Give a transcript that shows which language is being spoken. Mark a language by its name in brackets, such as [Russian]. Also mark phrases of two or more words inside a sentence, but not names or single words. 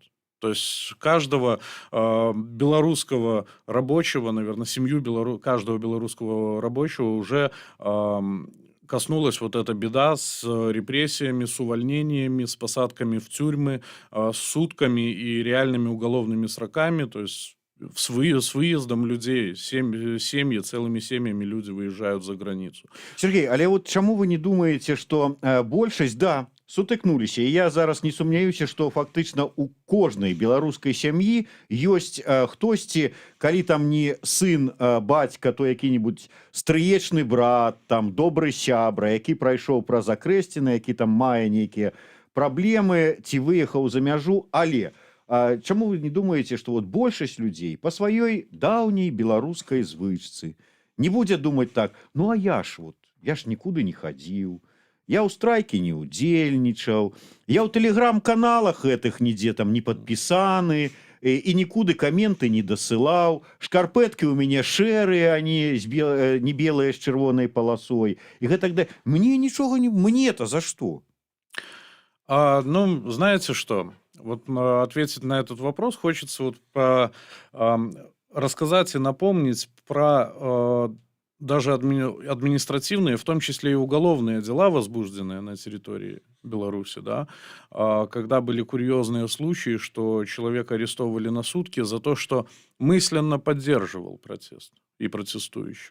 [Russian] То есть каждого белорусского рабочего, наверное, каждого белорусского рабочего уже коснулась вот эта беда с репрессиями, с увольнениями, с посадками в тюрьмы, с сутками и реальными уголовными сроками. То есть с выездом людей, семьи, целыми семьями люди выезжают за границу. [Belarusian] Сергей, але вот чаму вы не думаете, что большасць, да, сутыкнуліся, і я зараз не сумняюся, что фактычна у кожнай беларускай сям'і ёсць хтосьці, калі там не сын, бацька, то які-нибудь стрыечны брат, там добры сябра, які прайшоў праз акрэсціны, які там мае нейкія праблемы ці выехаў за мяжу, але чаму вы не думаете, что вот большасць людзей по сваёй даўняй беларускай звычцы не будзе думаць так: ну а я ж нікуды не хадзіў, я ў страйке не удзельнічаў, я ў тэлеграм-каналах гэтых нідзе там не падпісаны і нікуды каменты не дасылаў, шкарпэткі ў мяне шэрыя, а не белыя з чырвонай паласой і гэтак да. Мне нічога не, [Russian] мне-то за что? Ну, знаете что? Вот ответить на этот вопрос хочется вот рассказать и напомнить про даже административные, в том числе и уголовные дела, возбужденные на территории Беларуси, да, когда были курьезные случаи, что человека арестовывали на сутки за то, что мысленно поддерживал протест и протестующих.